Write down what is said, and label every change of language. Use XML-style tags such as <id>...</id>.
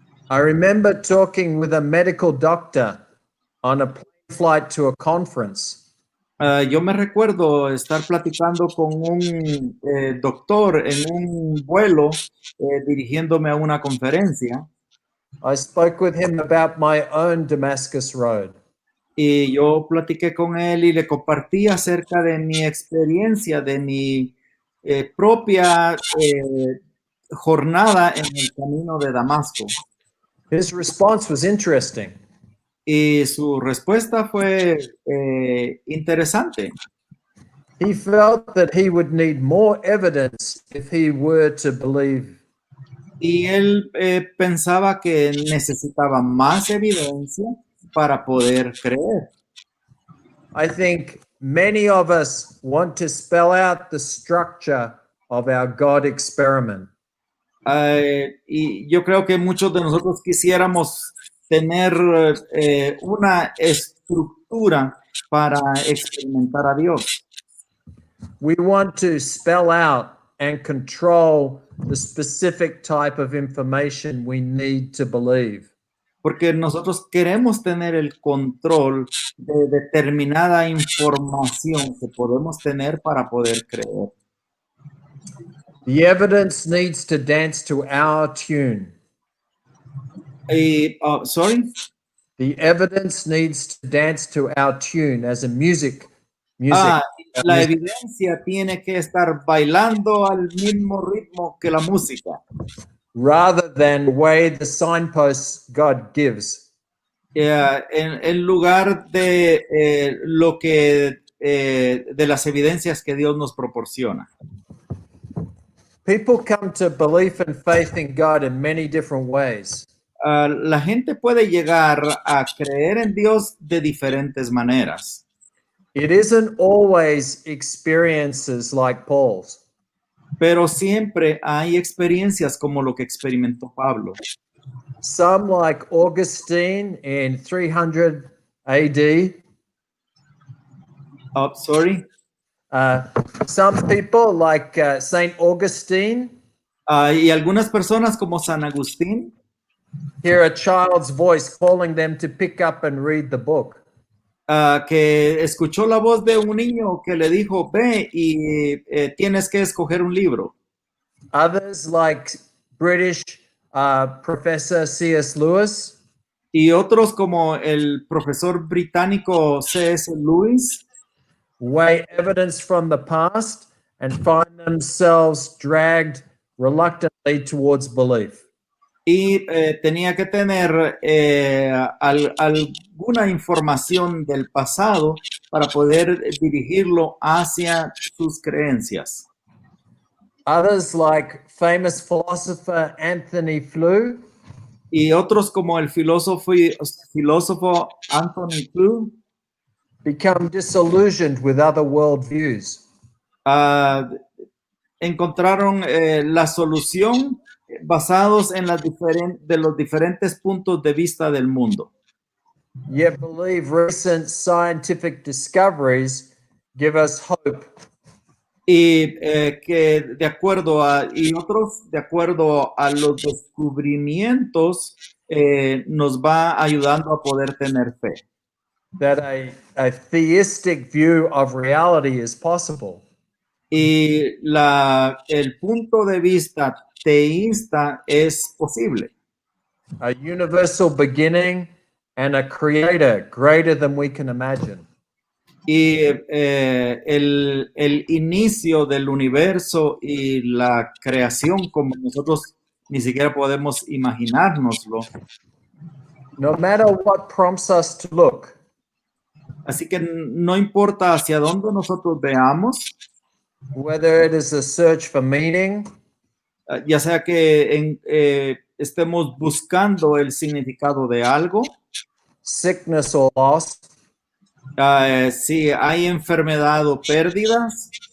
<en>I remember talking with a medical doctor on a plane flight to a conference.</en> <es>Yo me recuerdo estar platicando con un doctor en un vuelo dirigiéndome a una conferencia.</es> <en>I spoke with him about my own Damascus Road.</en> <es>Y yo platiqué con él y le compartí acerca de mi experiencia, de mi propia jornada en el camino de Damasco.</es> <en>His response was interesting.</en> <es>Y su respuesta fue interesante.</es> <en>He felt that he would need more evidence if he were to believe.</en> <es>Y él pensaba que necesitaba más evidencia para poder creer.</es> <en>I think many of us want to spell out the structure of our God experiment.</en> <es>Y yo creo que muchos de nosotros quisiéramos tener una estructura para experimentar a Dios.</es> <en>We want to spell out and control the specific type of information we need to believe.</en> <es>Porque nosotros queremos tener el control de determinada información que podemos tener para poder creer.</es> <en>The evidence needs to dance to our tune. Sorry. The evidence needs to dance to our tune as a music.</en> <es>La evidencia tiene que estar bailando al mismo ritmo que la música.</es> <en>Rather than weigh the signposts God gives.</en> <es>En lugar de lo que de las evidencias que Dios nos proporciona.</es> <en>People come to belief and faith in God in many different ways.</en> <es>La gente puede llegar a creer en Dios de diferentes maneras.</es> <en>It isn't always experiences like Paul's.</en> <es>Pero siempre hay experiencias como lo que experimentó Pablo.</es> <en>Some like Augustine in 300 AD. Sorry. Some people like Saint Augustine.</en> <es>Y algunas personas como San Agustín</es> <en>Hear a child's voice calling them to pick up and read the book.</en> <es>Que escuchó la voz de un niño que le dijo, ve y tienes que escoger un libro.</es> <en>Others like British Professor C.S. Lewis.</en> <es>Y otros como el profesor británico C.S. Lewis</es> <en>weigh evidence from the past and find themselves dragged reluctantly towards belief.</en> <es>Y tenía que tener alguna información del pasado para poder dirigirlo hacia sus creencias.</es> <en>Others like famous philosopher Anthony Flew.</en> <es>Y otros como el filósofo Anthony Flew</es> <en>become disillusioned with other worldviews.</en> <es>Encontraron la solución basados en de los diferentes puntos de vista del mundo.</es> <en>Yet believe recent scientific discoveries give us hope.</en> <es>Y que y otros de acuerdo a los descubrimientos nos va ayudando a poder tener fe.</es> <en>That a theistic view of reality is possible.</en> <es>Y el punto de vista teísta es posible.</es> <en>A universal beginning and a creator greater than we can imagine.</en> <es>Y el inicio del universo y la creación como nosotros ni siquiera podemos imaginárnoslo.</es> <en>No matter what prompts us to look.</en> <es>Así que no importa hacia dónde nosotros veamos.</es> <en>Whether it is a search for meaning.</en> <es>Ya sea que estemos buscando el significado de algo.</es> <en>Sickness or loss.</en> <es>Si hay enfermedad o pérdidas.</es>